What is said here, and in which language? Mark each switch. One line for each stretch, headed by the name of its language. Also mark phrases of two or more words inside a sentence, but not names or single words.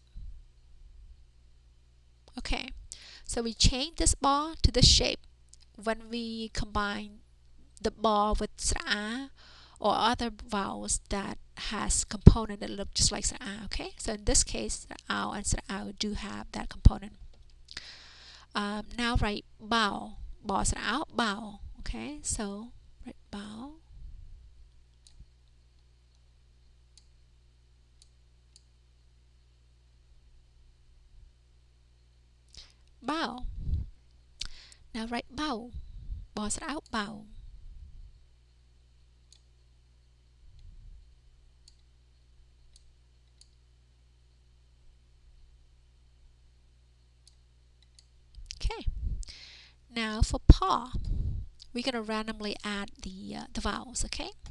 English: Okay, so we change this bhaw to this shape when we combine the bhaw with sra or other vowels that has component that look just like sra. Okay, so in this case, ow and sra do have that component. Now write bhaw, bhaw sra, bhaw. Okay, so write bhaw. Bhaw. Now write bhaw, bhaw sra, bhaw. Okay. Now for phaw, we're going to randomly add the vowels, okay?